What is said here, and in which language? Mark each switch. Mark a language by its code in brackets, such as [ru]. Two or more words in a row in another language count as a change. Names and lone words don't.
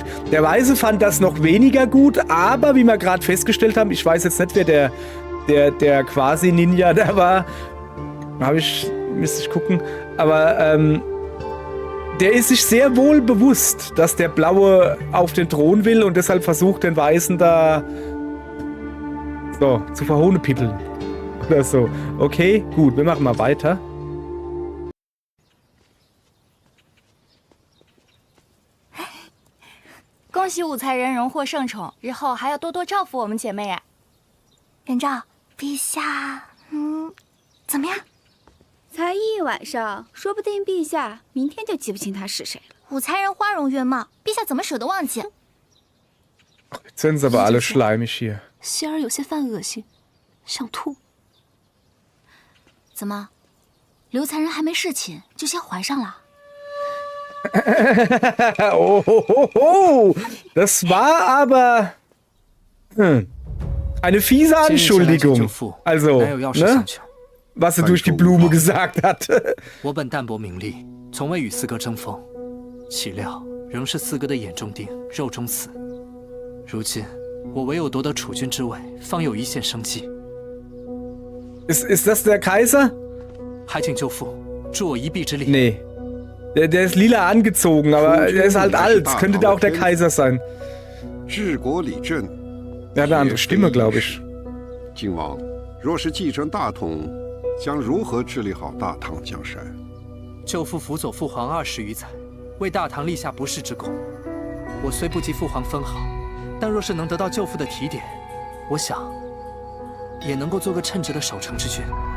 [de] Der Weiße fand das noch weniger gut, aber wie wir gerade festgestellt haben, ich weiß jetzt nicht, wer der quasi Ninja da war, müsste ich gucken, aber der ist sich sehr wohl bewusst, dass der Blaue auf den Thron will und deshalb versucht, den Weißen da so zu verhohnepippeln oder so. Okay, gut, wir machen mal weiter. [zh] 恭喜武才人荣获圣宠，日后还要多多照顾我们姐妹啊！元昭，陛下，怎么样？才一晚上，说不定陛下明天就记不清他是谁了。武才人花容月貌，陛下怎么舍得忘记？ [de] Jetzt sind sie aber alle schleimig hier. [zh] 希儿有些犯恶心，想吐。怎么，刘才人还没侍寝就先怀上了？ [de] Oh, das war aber eine fiese Anschuldigung. Also, ne? Was er durch die Blume gesagt hat. [zh] 我本淡泊名利，从未与四哥争锋，岂料仍是四哥的眼中钉、肉中刺。如今我唯有夺得储君之位，方有一线生机。 [de] Ist das der Kaiser? [zh] 还请舅父助我一臂之力。 [de] Nee. Der ist lila angezogen, aber der ist halt alt. Könnte da auch der Kaiser sein. Der hat eine andere Stimme, glaube ich. [zh] 靖王，若是继承大统，将如何治理好大唐江山？舅父辅佐父皇20余载，为大唐立下不世之功。我虽不及父皇分毫，但若是能得到舅父的提点，我想也能够做个称职的守城之君。